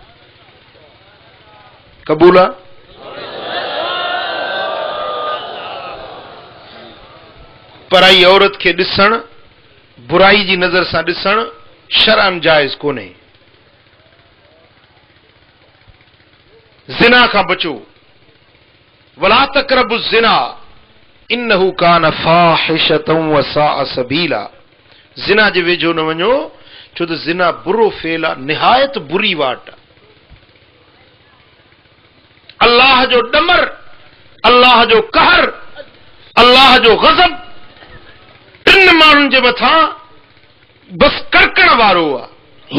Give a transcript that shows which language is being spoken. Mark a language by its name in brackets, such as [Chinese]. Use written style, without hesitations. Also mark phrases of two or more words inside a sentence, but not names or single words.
[Sindhi] क़बूल आहे? पराई औरत खे ॾिसणु, बुराई जी नज़र सां ॾिसणु शरअन जाइज़ कोन्हे। ज़िना खां बचो, [Arabic] ولا تقربوا الزنا إنه كان فاحشة وساء سبيلا. [Sindhi] ज़िना जे वेझो न वञो, छो त ज़िना बुरो फेल आहे, निहायत बुरी वाट आहे। अल्लाह जो ॾमर, अल्लाह जो कहर, अल्लाह जो ग़ज़ब टिन माण्हुनि जे मथां बस कड़कण वारो आहे।